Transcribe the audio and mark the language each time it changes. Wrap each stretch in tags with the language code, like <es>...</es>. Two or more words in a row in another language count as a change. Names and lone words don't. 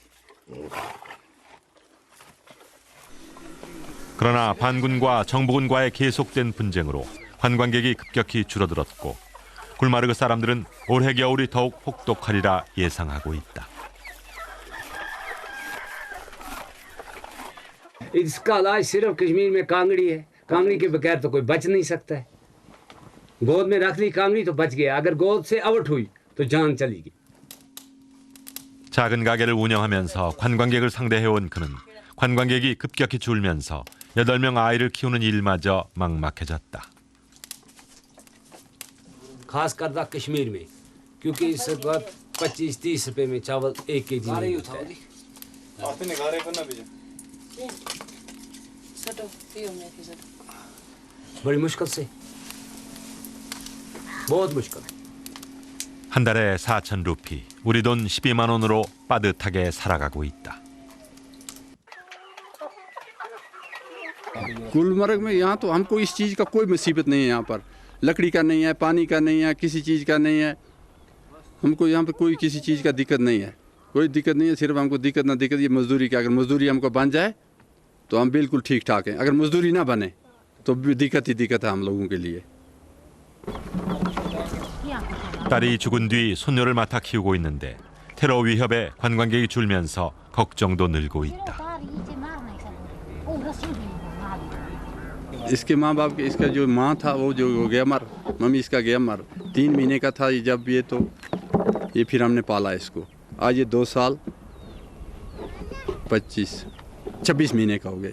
<ko>그러나 반군과 정부군과의 계속된 분쟁으로 관광객이 급격히 줄어들었고 굴마르그 사람들은 올해 겨울이 더욱 혹독하리라 예상하고 있다.</ko> <hi>इसका इलाज सिर्फ कश्मीर में कांगड़ी है। कांगड़ी के बगैर तो कोई बच नहीं सकता है। गोद में रख ली कांगड़ी तो बच गया, अगर गोद से आउट हुई तो जान चली गई।</hi> <ko>작은 가게를 운영하면서 관광객을 상대해온 그는 관광객이 급격히 줄면서 8명 아이를 키우는 일마저 막막해졌다.</ko> <hi>खास करदा कश्मीर में, क्योंकि इस वक्त 25-30 रुपए में चावल 1 केजी नहीं होता है। बड़ी मुश्किल से, बहुत मुश्किल है।</hi> <ko>한 달에 4천 루피, 우리 돈 12만 원으로 빠듯하게 살아가고 있다.</ko> <hi>गुलमर्ग में यहाँ तो हमको इस चीज़ का कोई मुसीबत नहीं है। यहाँ पर लकड़ी का नहीं है, पानी का नहीं है, किसी चीज़ का नहीं है। हमको यहाँ पर कोई किसी चीज़ का दिक्कत नहीं है, कोई दिक्कत नहीं है। सिर्फ हमको दिक्कत ना दिक्कत ये मजदूरी की। अगर मजदूरी हमको बन जाए तो हम बिल्कुल ठीक ठाक हैं। अगर मजदूरी ना बने तो भी दिक्कत ही दिक्कत है हम लोगों के लिए।</hi> <ko>딸이 죽은 뒤 손녀를 맡아 키우고 있는데 테러 위협에 관광객이 줄면서 걱정도 늘고 있다.</ko> <hi>इसके माँ बाप के, इसका जो माँ था वो जो गया मर, मम्मी इसका गया मर। 3 महीने का था जब ये, तो ये फिर हमने पाला इसको। आज ये 2 साल 26 महीने का हो गया।</hi>